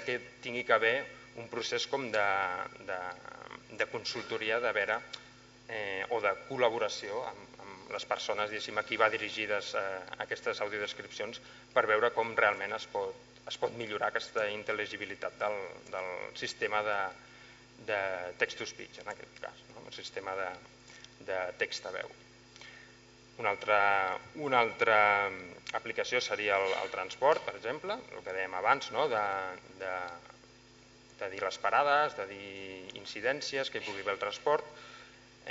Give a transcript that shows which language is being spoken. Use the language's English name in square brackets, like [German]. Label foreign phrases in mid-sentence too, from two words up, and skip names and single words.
[Catalan] que tingui que haver un procés com de consultoria de veure o de col·laboració amb les persones a qui va dirigides aquestes audiodescripcions per veure com realment es pot millorar aquesta intel·ligibilitat del sistema de text-to-speech, en aquest cas, el sistema de text a veu. Una altra aplicació seria el transport, per exemple, el que dèiem abans, de dir les parades, de dir incidències que hi pugui haver el transport.